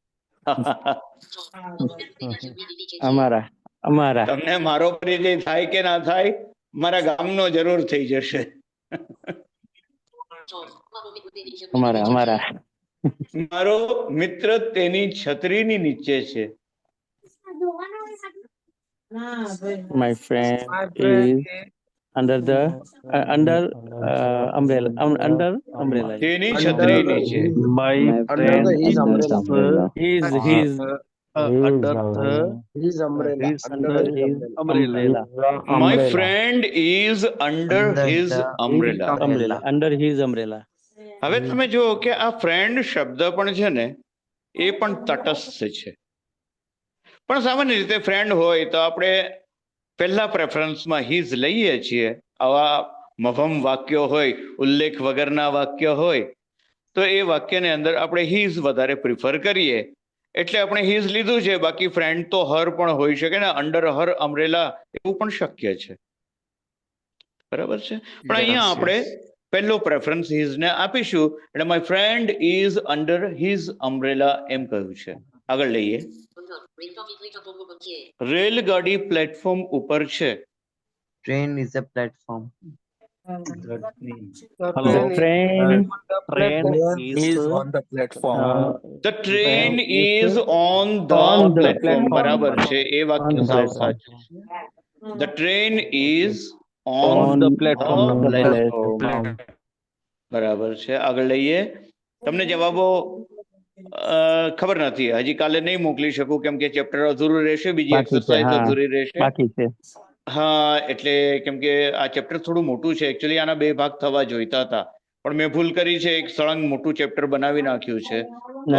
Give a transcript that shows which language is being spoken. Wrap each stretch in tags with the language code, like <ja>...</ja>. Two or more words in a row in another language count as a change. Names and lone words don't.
<gu>અમારા તમને મારો પરિચય થાય કે ના થાય, મારા ગામનો જરૂર થઈ જશે. અમારા મારો મિત્ર તેની છત્રીની નીચે છે.</gu> <en>my friend is under the umbrella.</en> <gu>તેની છત્રી નીચે.</gu> <en>My Under friend the his is umbrella. His under the His umbrella. his Under his umbrella. My friend is under his umbrella. under his umbrella.</en> <gu>હવે તમે જુઓ કે આ ફ્રેન્ડ શબ્દ પણ છે ને એ પણ તટસ્થ છે. પણ સામાન્ય રીતે ફ્રેન્ડ હોય તો આપણે પહેલા પ્રેફરન્સમાં હિઝ લઈએ છીએ. આવા મફમ વાક્યો હોય, ઉલ્લેખ વગરના વાક્ય હોય તો એ વાક્યને અંદર આપણે હિઝ વધારે પ્રિફર કરીએ. એટલે આપણે હિઝ લીધું છે. બાકી ફ્રેન્ડ તો હર પણ હોઈ શકે ને.</gu> <en>under her umbrella</en> <gu>એવું પણ શક્ય છે. બરાબર છે. પણ અહીંયા આપણે પહેલો પ્રેફરન્સ હિઝ ને આપીશું. એટલે</gu> <en>my friend is under his umbrella</en> <gu>એમ કહ્યું છે. આગળ લઈએ. રેલગાડી પ્લેટફોર્મ ઉપર છે.</gu> <en>Train is a platform. The train Train is is on the platform. The train is on the on the platform. platform.</en> <gu>બરાબર છે, એ</gu> <en>On</en> <gu>વાક્ય</gu> <en>the</en> <gu>સાવ</gu> <en>platform.</en> <gu>સાચું છે.</gu> <en>The train is on On the the platform. platform.</en> <gu>બરાબર છે, આગળ લઈએ. તમને જવાબો ખબર નથી, હજી કાલે નહીં મોકલી શકું કેમ કે ચેપ્ટર અધૂરું રહેશે, બીજી બાકી છે, એક્સરસાઇઝ હા. અધૂરી રહેશે. બાકી છે. હા, એટલે કેમ કે આ ચેપ્ટર થોડું મોટું છે, એકચ્યુઅલી આના 2 ભાગ થવા જોઈતા હતા, પણ મેં ભૂલ કરી છે, એક સળંગ મોટું ચેપ્ટર બનાવી નાખ્યું છે, તો</gu>